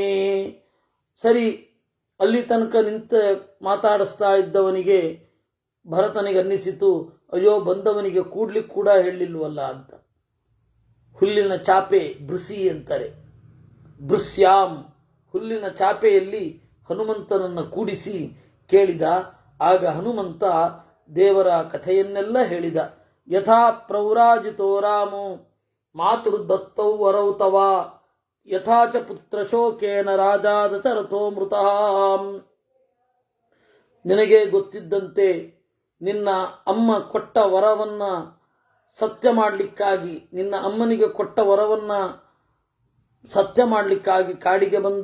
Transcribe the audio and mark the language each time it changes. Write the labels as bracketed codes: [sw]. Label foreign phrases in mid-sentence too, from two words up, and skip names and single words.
[kn] ಸರಿ, ಅಲ್ಲಿ ತನಕ ನಿಂತ ಮಾತಾಡಿಸ್ತಾ ಇದ್ದವನಿಗೆ ಭರತನಿಗೆ ಅನ್ನಿಸಿತು, ಅಯ್ಯೋ ಬಂದವನಿಗೆ ಕೂಡ್ಲಿಕ್ಕೆ ಕೂಡ ಹೇಳಿಲ್ವಲ್ಲ ಅಂತ. ಹುಲ್ಲಿನ ಚಾಪೆ ಭೃಸಿ ಅಂತಾರೆ. ಭೃಸ್ಯಾಂ ಹುಲ್ಲಿನ ಚಾಪೆಯಲ್ಲಿ ಹನುಮಂತನನ್ನು ಕೂಡಿಸಿ ಕೇಳಿದ. ಆಗ ಹನುಮಂತ ದೇವರ ಕಥೆಯನ್ನೆಲ್ಲ ಹೇಳಿದ. [sa] ಯಥಾ ಪ್ರೌರಾಜಿತೋ ರಾಮೋ ಮಾತೃದತ್ತೌ ವರೌ ತವ ಯಥಾ ಚ ಪುತ್ರಶೋಕೇನ ರಾಜಾದಚರಥೋ ಮೃತಃ. [kn] ನಿನಗೆ ಗೊತ್ತಿದ್ದಂತೆ ನಿನ್ನ ಅಮ್ಮ ಕೊಟ್ಟ ವರವನ್ನ ಸತ್ಯ ಮಾಡಲಿಕ್ಕಾಗಿ, ನಿನ್ನ ಅಮ್ಮನಿಗೆ ಕೊಟ್ಟ ವರವನ್ನ ಸತ್ಯ ಮಾಡಲಿಕ್ಕಾಗಿ ಕಾಡಿಗೆ ಬಂದ.